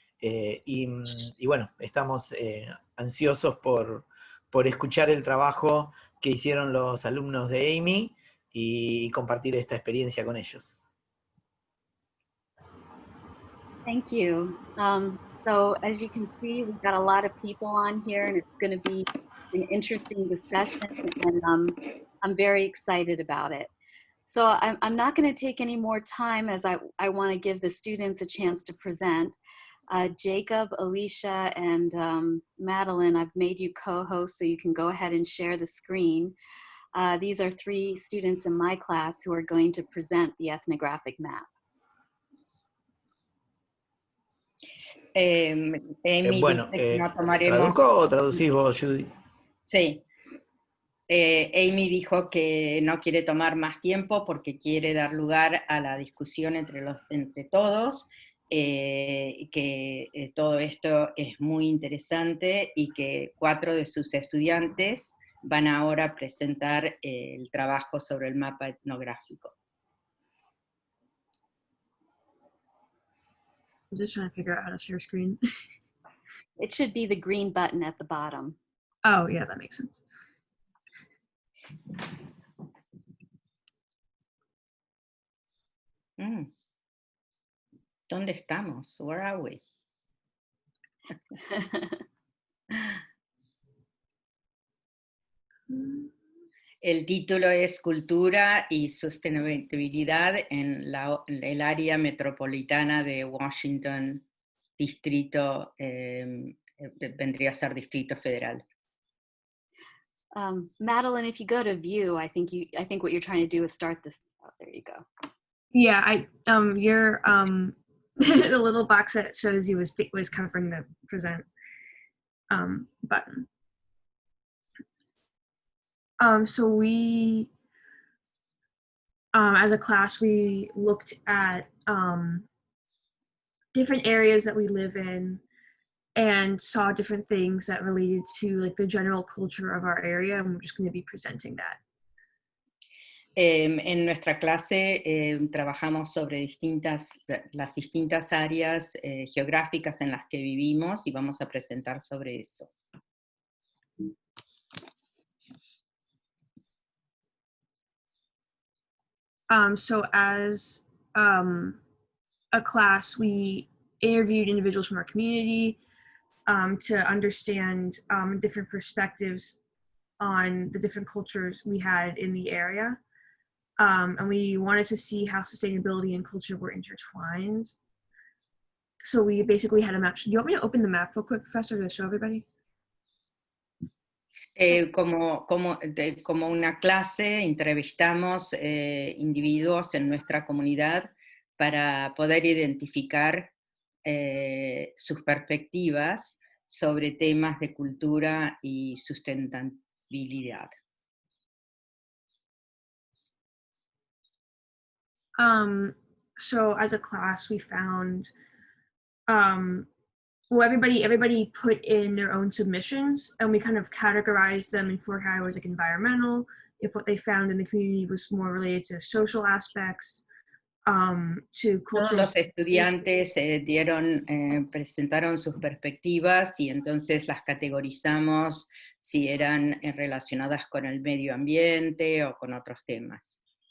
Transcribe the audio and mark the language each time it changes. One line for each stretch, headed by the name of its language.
Spanish: Y bueno, estamos ansiosos por escuchar el trabajo que hicieron los alumnos de Amy y compartir esta experiencia con ellos.
English: Thank you. So as you can see, we've got a lot of people on here, and it's going to be an interesting discussion, and I'm very excited about it. So I'm not going to take any more time, as I want to give the students a chance to present. Jacob, Alicia, and Madeline, I've made you co-hosts, so you can go ahead and share the screen. These are 3 students in my class who are going to present the ethnographic map. Amy
Spanish: Bueno, dice que no tomaremos... ¿traduzco o traducís vos, Judy? Sí. Amy dijo que no quiere tomar más tiempo porque quiere dar lugar a la discusión entre todos, que todo esto es muy interesante y que 4 de sus estudiantes van ahora a presentar el trabajo sobre el mapa etnográfico.
English: I'm just trying to figure out how to share screen. It should be the green button at the bottom. Oh, yeah, that makes sense.
Spanish: ¿Dónde estamos?
English: Where are we?
Spanish: El título es Cultura y Sostenibilidad en el área metropolitana de Washington, distrito, vendría a ser Distrito Federal.
English: Madeline, if you go to view, I think what you're trying to do is start this. Oh, there you go. Yeah, your the little box that shows you was covering the present button. So we, as a class, we looked at different areas that we live in and saw different things that related to like the general culture of our area, and we're just going to be presenting that.
Spanish: En nuestra clase trabajamos sobre las distintas áreas geográficas en las que vivimos y vamos a presentar sobre eso.
English: So as a class, we interviewed individuals from our community to understand different perspectives on the different cultures we had in the area. And we wanted to see how sustainability and culture were intertwined. So we basically had a map. Do you want me to open the map real quick, Professor, to show everybody?
Spanish: Como una clase, entrevistamos individuos en nuestra comunidad para poder identificar sus perspectivas sobre temas de cultura y sustentabilidad.
English: So as a class, we found, well, everybody put in their own submissions, and we kind of categorized them in 4 categories, like environmental, if what they found in the community was more related to social aspects, to cultural.
Spanish: Todos los estudiantes presentaron sus perspectivas y entonces las categorizamos si eran relacionadas con el medio ambiente o con otros temas.